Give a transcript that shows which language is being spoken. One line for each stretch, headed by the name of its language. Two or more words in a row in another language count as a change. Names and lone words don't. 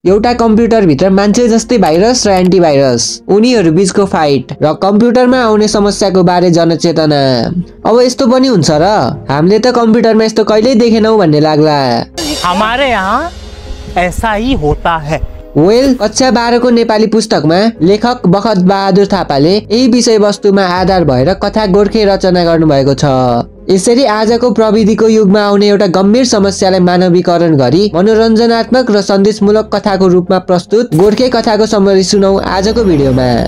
Nepali: एउटा कम्प्युटर भित्र मान्छे जस्तै भाइरस र एन्टिभाइरस, उनीहरू बीचको फाइट र कम्प्युटरमा आउने समस्याको बारे जनचेतना। अब यस्तो पनि हुन्छ र? हामीले त कम्प्युटरमा यस्तो कहिल्यै देखेनौ भन्ने लाग्ला।
Hindi: हमारे यहाँ ऐसा ही होता है।
Nepali: वेल, कक्षा 12 को नेपाली पुस्तकमा लेखक बखत बहादुर थापाले यही विषयवस्तुमा आधार भएर कथा गोर्खे रचना गर्नुभएको छ। यसरी आजको प्रविधिको युगमा आउने एउटा गम्भीर समस्यालाई मानवीकरण गरी मनोरञ्जनात्मक र सन्देशमूलक कथाको रूपमा प्रस्तुत गोर्खे कथाको समरी सुनौ आजको भिडियोमा।